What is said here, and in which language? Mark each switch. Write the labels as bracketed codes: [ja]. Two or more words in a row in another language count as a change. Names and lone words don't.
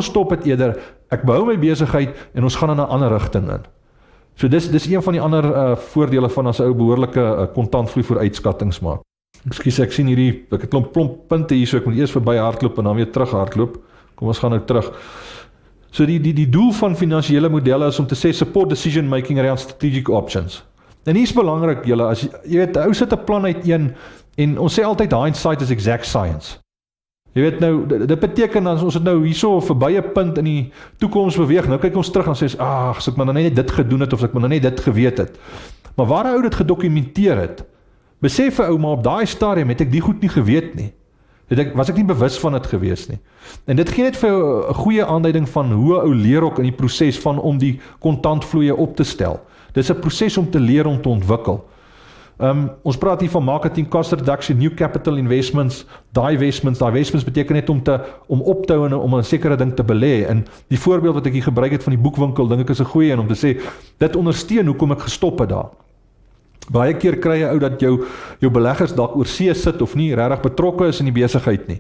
[af] Kom ons stop dit eerder, ek behou my besigheid, en ons gaan in 'n ander rigting in. So dis een van die ander voordele van as 'n ou behoorlike kontantvloei vooruitskattings maak. Ekskuus, ek sien hierdie, ek het 'n klomp punte hier, so ek moet eers verby hardloop en dan weer terug hardloop. Kom ons gaan nou terug. So die doel van finansiële modelle is om te sê [en] support decision making around strategic options. [af] En hier is belangrik julle, as jy weet, ou sit 'n plan uiteen en ons sê altyd [en] hindsight is exact science. [af] Jy weet nou, dit beteken as ons het nou hierso verby 'n punt in die toekoms beweeg, nou kyk ons terug en sê as ek maar nou net dit gedoen het of ek maar nou net dit geweet het. Maar waar 'n ou dit gedokumenteer het, besef 'n ou maar op daai stadium het ek die goed nie geweet nie. Was ek nie bewus van dit gewees nie. En dit gee net vir 'n goeie aanduiding van hoe 'n ou leer ook in die proses van om die kontantvloeie op te stel. Dis 'n proses om te leer om te ontwikkel. Ons praat hier van [en] marketing cost reduction, new capital investments, [af] divestments beteken net om op te hou en om 'n sekere ding te belê. En die voorbeeld wat ek hier gebruik het van die boekwinkel, dink ek is 'n goeie een om te sê, dit ondersteun hoekom ek gestop het daar. Baie keer kry jy ou dat jou beleggers dalk oor see sit of nie regtig betrokke is in die besigheid nie.